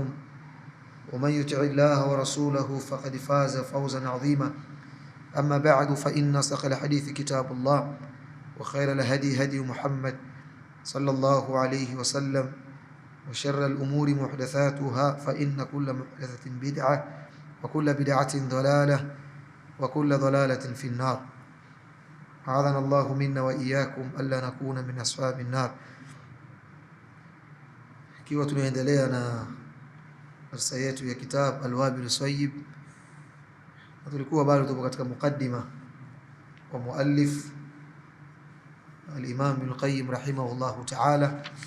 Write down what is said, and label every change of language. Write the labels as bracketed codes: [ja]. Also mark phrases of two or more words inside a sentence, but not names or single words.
[ar] ومن يطع الله ورسوله فقد فاز فوزا عظيما أما بعد فإن أصدق الحديث كتاب الله وخير الهدي هدي محمد صلى الله عليه وسلم وشر الأمور محدثاتها فإن كل محدثة بدعة وكل بدعة ضلالة وكل ضلالة في النار أعاذنا الله منا وإياكم ألا نكون من أصحاب النار. [sw] Ikiwa tunaendelea na darasa yetu ya kitab Al-Wabil Sayyib, tulikuwa bado tupo katika mukaddima wa muallif al-Imam Ibn Qayyim [ar] رحمه الله تعالى.